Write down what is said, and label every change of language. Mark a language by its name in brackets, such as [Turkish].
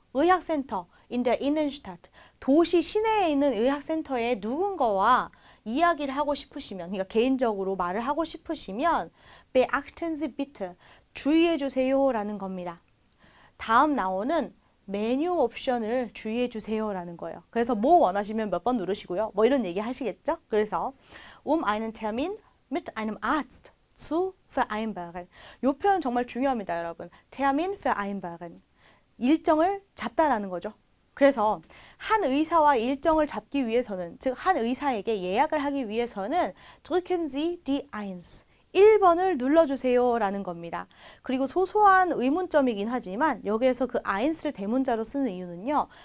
[Korean] 의학센터, [German] in der Innenstadt, [Korean] 도시 시내에 있는 의학센터에 누군가와 이야기를 하고 싶으시면, 그러니까 개인적으로 말을 하고 싶으시면 [German] beachten Sie bitte, [Korean] 주의해 주세요라는 겁니다. 다음 나오는 메뉴 옵션을 주의해 주세요라는 거예요. 그래서 뭐 원하시면 몇 번 누르시고요. 뭐 이런 얘기 하시겠죠? 그래서 [German] einen Termin mit einem Arzt zu vereinbaren. [Korean] 이 표현 정말 중요합니다, 여러분. [German] Termin vereinbaren. [Korean] 일정을 잡다라는 거죠. 그래서 한 의사와 일정을 잡기 위해서는, 즉 한 의사에게 예약을 하기 위해서는 [German] drücken Sie die 1. [Korean] 1번을 눌러주세요 라는 겁니다. 그리고 소소한 의문점이긴 하지만 여기에서 그 1을 대문자로 쓰는 이유는요.